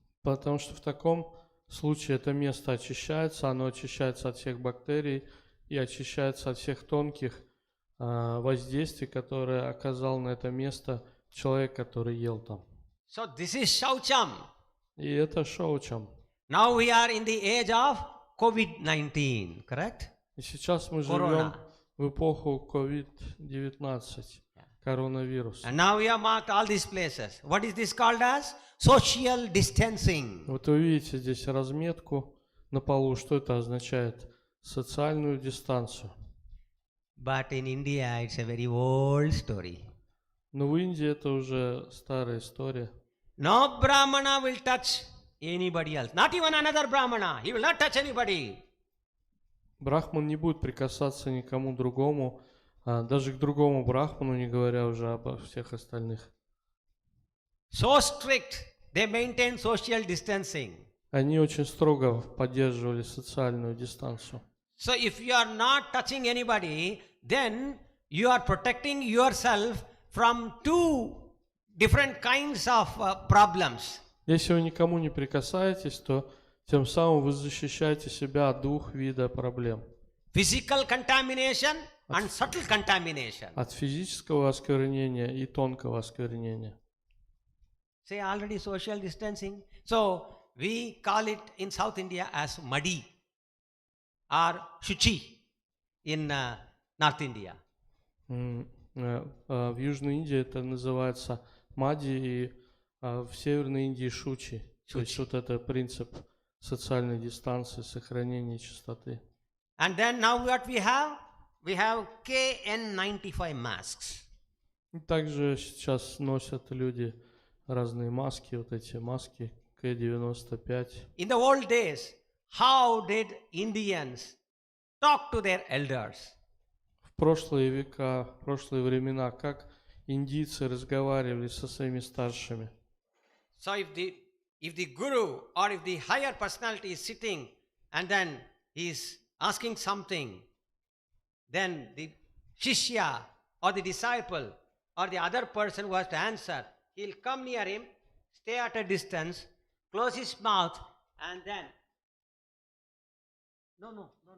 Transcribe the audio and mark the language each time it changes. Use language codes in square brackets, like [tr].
[ru] Потому что в таком случае это место очищается, оно очищается от всех бактерий и очищается от всех тонких воздействий, которые оказал на это место человек, который ел там. [en] So this is Shaucham. [ru] И это шоучам. [en] Now we are in the age of COVID-19, correct? [ru] И сейчас мы живем в эпоху COVID-19, коронавирус. [en] And now we have marked all these places. What is this called as? Social distancing. [ru] Вот вы видите здесь разметку на полу, что это означает? Социальную дистанцию. [en] But in India it's a very old story. [ru] Но в Индии это уже старая история. [en] No Brahmana will touch anybody else. Not even another Brahmana. He will not touch anybody. [ru] Брахман не будет прикасаться никому другому, даже к другому брахману, не говоря уже обо всех остальных. [en] So strict. They maintain social distancing. [ru] Они очень строго поддерживали социальную дистанцию. [en] So if you are not touching anybody, then you are protecting yourself from two different kinds of problems. [ru] Если вы никому не прикасаетесь, то тем самым вы защищаете себя от двух видов проблем. [en] Physical contamination and subtle contamination. [ru] От физического осквернения и тонкого осквернения. [en] Say already social distancing. So we call it in South India as madi or shuchi in North India. [ru] В Южной Индии это называется мади, и в Северной Индии шучи. То есть вот это принцип социальной дистанции, сохранения чистоты. [en] And then now what we have? We have KN95 masks. [ru] И также сейчас носят люди разные маски, вот эти маски К-95. [en] In the old days, how did Indians talk to their elders? [ru] В прошлые века, в прошлые времена, как индийцы разговаривали со своими старшими. [en] So if the guru or if the higher personality is sitting and then he is asking something, then the shishya or the disciple or the other person who has to answer, he'll come near him, stay at a distance, close his mouth, and then no.